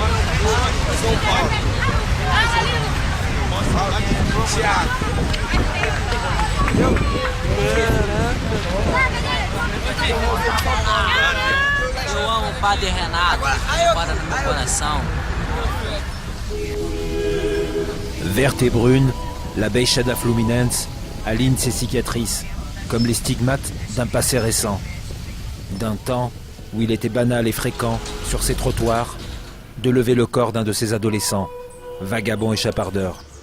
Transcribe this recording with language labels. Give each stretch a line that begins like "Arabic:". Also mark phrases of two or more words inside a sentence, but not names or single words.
Portuguese: São Paulo. Eu amo o Padre Renato, mora no meu coração.
French: Verte et brune, la Baixada Fluminense aligne ses cicatrices, comme les stigmates d'un passé récent. D'un temps où il était banal et fréquent, sur ces trottoirs, de lever le corps d'un de ces adolescents, vagabonds et chapardeurs.